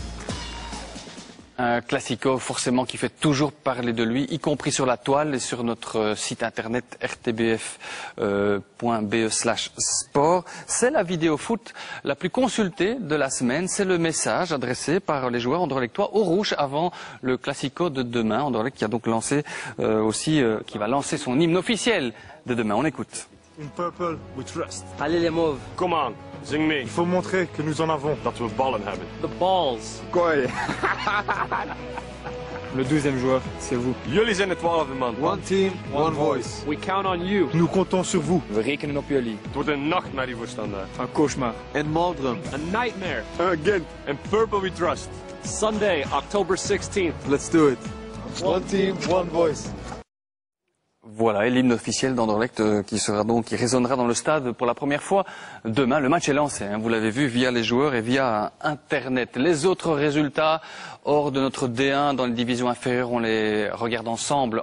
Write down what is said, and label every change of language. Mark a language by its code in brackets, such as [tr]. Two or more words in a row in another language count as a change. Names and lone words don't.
[fr] Un Classico forcément qui fait toujours parler de lui, y compris sur la toile et sur notre site internet rtbf.be/sport. C'est la vidéo foot la plus consultée de la semaine. C'est le message adressé par les joueurs anderlechtois au rouge avant le Classico de demain. Anderlecht qui a donc lancé qui va lancer son hymne officiel de demain. On écoute. [en] In purple, we trust. [fr] Allez les mauves. [en] Come on, zing me. [fr] Il faut montrer que nous en avons. [nl] Dat we ballen hebben. [en] The balls. [nl] Gooi. [fr] Le 12e joueur, c'est vous. [nl] Jullie zijn de 12e man. [en] One team, one voice. We count on you. [fr] Nous comptons sur vous. [nl] We rekenen op jullie. Het wordt een nachtmerrie voor Standaard. [fr] Un cauchemar. En Maldrum. [en] A nightmare. Again. And Purple we trust. Sunday, October 16th. Let's do it. One team, one voice. [fr] Voilà, et l'hymne officiel d'Anderlecht qui résonnera dans le stade pour la première fois demain. Le match est lancé, hein, vous l'avez vu, via les joueurs et via Internet. Les autres résultats hors de notre D1 dans les divisions inférieures, on les regarde ensemble.